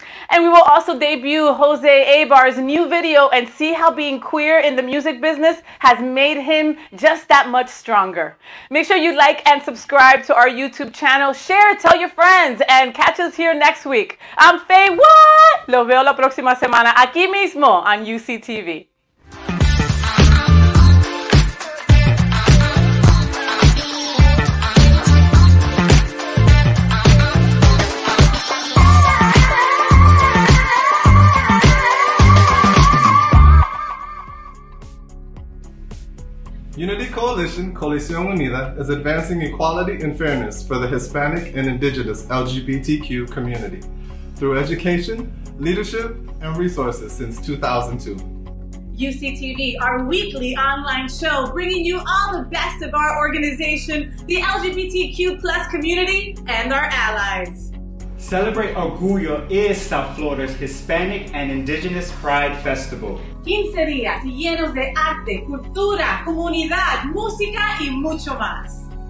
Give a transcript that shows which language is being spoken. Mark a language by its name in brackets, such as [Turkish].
[English] And we will also debut Jose Abar's new video and see how being queer in the music business has made him just that much stronger. Make sure you like and subscribe to our YouTube channel. Share, tell your friends, and catch us here next week. I'm FayWhat. [Spanish] Lo veo la próxima semana aquí mismo on UCTV. [English] Unity Coalition, Coalition Unida, is advancing equality and fairness for the Hispanic and Indigenous LGBTQ community through education, leadership, and resources since 2002. UCTV, our weekly online show, bringing you all the best of our organization, the LGBTQ+ community, and our allies. Celebrate Orgullo is South Florida's Hispanic and Indigenous Pride Festival. [Spanish] 15 días llenos de arte, cultura, comunidad, música y mucho más.